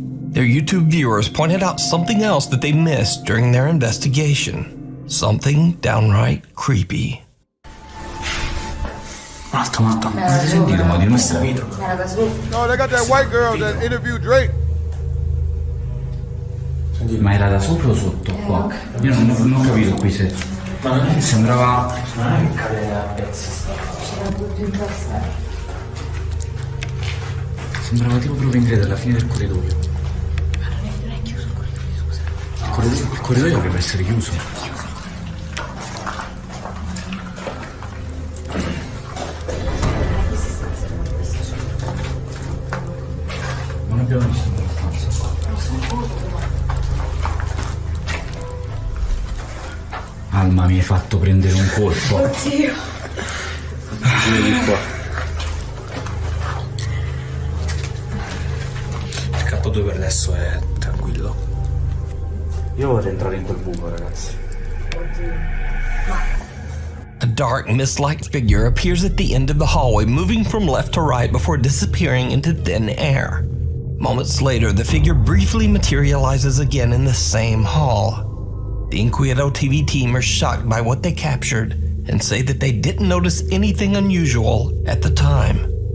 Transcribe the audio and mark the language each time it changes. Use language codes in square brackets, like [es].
[en] Their YouTube viewers pointed out something else that they missed during their investigation. Something downright creepy. [it] Matto, avete sentito? Ma di nuovo? [en] No, they got that white girl that interviewed Drake. [it] Ma era da sopra o sotto qua? Io non ho capito qui se... sembrava... Non è che cade a pezzi. C'era tutto in testa. Sembrava tipo provenire dalla fine del corridoio. Ma non è chiuso il corridoio, scusa. Il corridoio dovrebbe essere chiuso. Non abbiamo visto quella stanza. Alma, mi hai fatto prendere un colpo. Oddio. Vieni qua. Il capo 2 per adesso è tranquillo. Io vorrei entrare in quel buco, ragazzi. [en] A dark, mist-like figure appears at the end of the hallway, moving from left to right before disappearing into thin air. Moments later, the figure briefly materializes again in the same hall. The Inquieto TV team are shocked by what they captured and say that they didn't notice anything unusual at the time.